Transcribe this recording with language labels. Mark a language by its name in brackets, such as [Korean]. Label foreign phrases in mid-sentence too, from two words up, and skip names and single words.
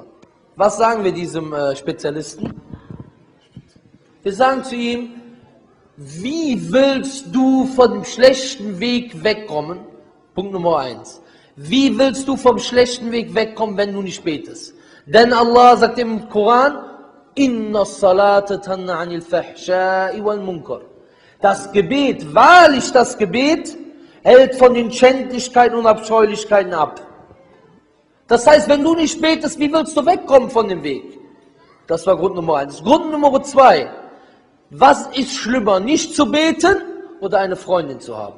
[German] Was sagen wir diesem Spezialisten? Wir sagen zu ihm, wie willst du von dem schlechten Weg wegkommen? Punkt Nummer 1. Wie willst du vom schlechten Weg wegkommen, wenn du nicht betest? Denn Allah sagt im Koran, [Arabic] إن الصلاة تنهى عن الفحشاء والمنكر. [German] Das Gebet, wahrlich das Gebet, hält von den Schändlichkeiten und Abscheulichkeiten ab. Das heißt, wenn du nicht betest, wie willst du wegkommen von dem Weg? Das war Grund Nummer 1. Grund Nummer 2. Was ist schlimmer, nicht zu beten oder eine Freundin zu haben?